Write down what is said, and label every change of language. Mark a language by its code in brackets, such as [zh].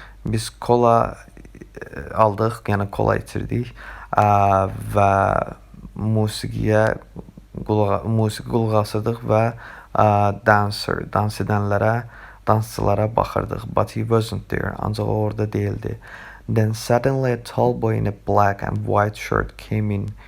[az] Biz kola aldıq, yəni kola itirdik və musiqi qulaq asırdıq və dans edənlərə, dansçılara baxırdıq. [en] But he wasn't there, [az] ancaq o orada değildi. [en] Then suddenly a tall boy in a black and white shirt came in.